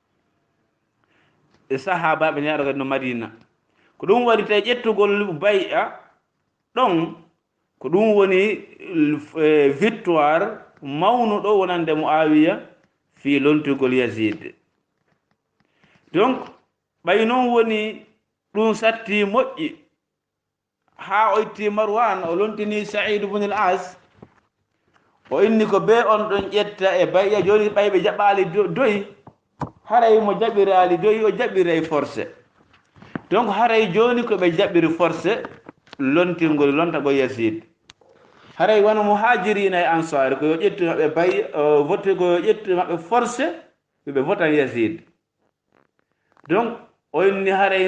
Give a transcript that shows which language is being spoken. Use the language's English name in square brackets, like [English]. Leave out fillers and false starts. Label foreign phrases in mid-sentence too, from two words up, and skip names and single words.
[Fula] e sahabaɓe ñaɗo kadi no Madina ko ɗum waɗi tawi ƴettugol bay'a ɗon ko ɗum woni victoire mawnuɗo wonande Muawiya fi lontugol Yazid donc ɓay noon woni ɗum satti moƴƴi ha o itti Marwan o lontini Sa'id ibn al-As o inni ko be on ɗon ƴetta e bay'a joni ɓayɓe jaɓali doyi haray mo jaɓirali doyi o jaɓiray forcé donc haray joni ko ɓe jaɓiri forcé lontagol Yazid haray wona muhajirina e ansar ko yo ƴettu maɓɓe bay vote ko yo ƴettu maɓɓe forcé ɓe votan Yazid donc o inni haray